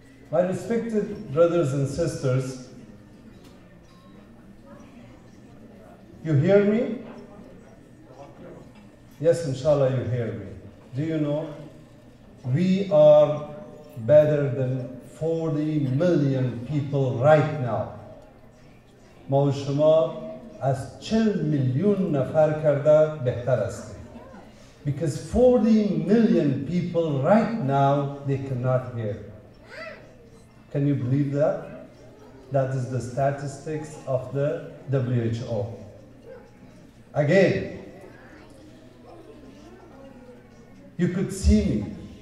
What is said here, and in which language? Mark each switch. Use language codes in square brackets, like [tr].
[en] My respected brothers and sisters, you hear me? Yes, inshallah you hear me. Do you know, we are better than 40 million people right now. [fa] ما و شما از 40 میلیون نفر کرده بهتر هستیم. [en] Because 40 million people right now, they cannot hear. Can you believe that? That is the statistics of the WHO. Again, you could see me.